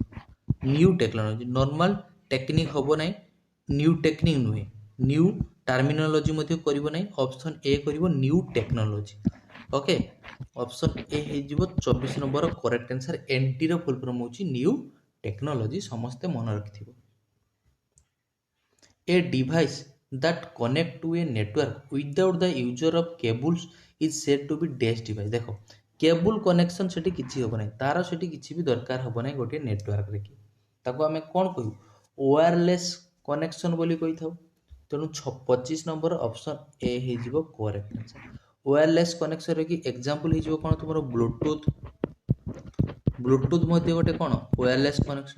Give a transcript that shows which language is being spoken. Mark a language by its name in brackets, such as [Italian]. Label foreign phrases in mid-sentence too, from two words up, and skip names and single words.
[English] new technology, normal technique [Odia] ହେବ ନାହିଁ, [English] new technique ନୁହେଁ, new terminology [Odia] ମଧ୍ୟ କରିବ ନାହିଁ। [English] option A କରିବ new technology. okay, option A ହେଇଯିବ 24 number correct answer. [Odia] NTର [English] full form [Odia] ହେଉଛି [English] new technology, [Odia] ସମସ୍ତେ ମନେ ରଖିଥିବ। [English] a device that connect to a network without the user of cables is said to be dash device। [Odia] ଦେଖ [English] cable connection [Odia] ସେଠି କିଛି ହେବ ନାହିଁ, ତାର ସେଠି କିଛି ବି ଦରକାର ହେବ ନାହିଁ ଗୋଟିଏ ନେଟୱାର୍କରେ କି ତାକୁ ଆମେ କ'ଣ କହିବୁ [English] wireless connection [Odia] ବୋଲି କହିଥାଉ। [English] ତେଣୁ 25 number option A ହେଇଯିବ correct answer. wireless connection [Odia] କି ଏକ୍ଜାମ୍ପଲ୍ ହେଇଯିବ କ'ଣ ତୁମର ବ୍ଲୁଟୁଥ୍ ମଧ୍ୟ ଗୋଟେ କ'ଣ [English] wireless connection.